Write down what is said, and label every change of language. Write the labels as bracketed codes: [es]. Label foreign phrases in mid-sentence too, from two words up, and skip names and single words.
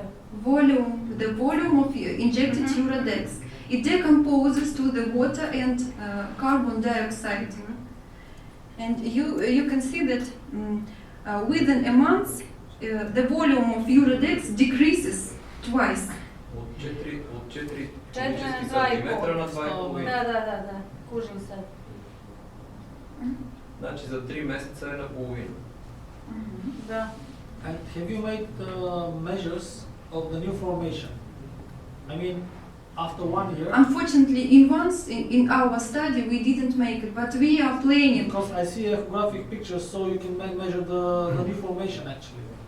[en] Volume, the volume of injected Urodex. It decomposes to the water and carbon dioxide. And you can see that within a month, the volume of Urodex decreases twice. [bg] От 4 2,5. на 2,5. Да. Кужим се. Значи за 3 месеца е наполовина. Да. [en] And have you made measures of the new formation? I mean, after 1 year? Unfortunately, in our study we didn't make it, but we are planning. Because I see a graphic picture, so you can measure the new formation actually.